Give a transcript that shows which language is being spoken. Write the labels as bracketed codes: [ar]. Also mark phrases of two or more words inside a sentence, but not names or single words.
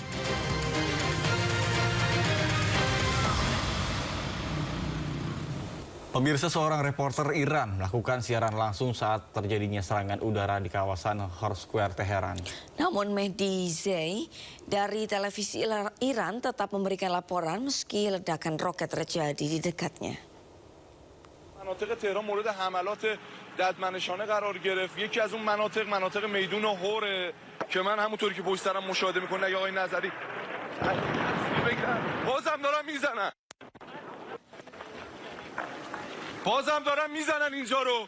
[id] Pemirsa, seorang reporter Iran melakukan siaran langsung saat terjadinya serangan udara di kawasan Hor Square, Teheran. Namun Mehdi Zey dari televisi Iran tetap memberikan laporan meski ledakan roket terjadi di dekatnya. [fa] مناطق تهران مورد حملات ددمنشانه قرار گرفت. یکی از اون مناطق میدون هوره که من همونطوری که پشت سرم مشاهده میکنه یا آقای نظری بازم دارن میزنن اینجا رو.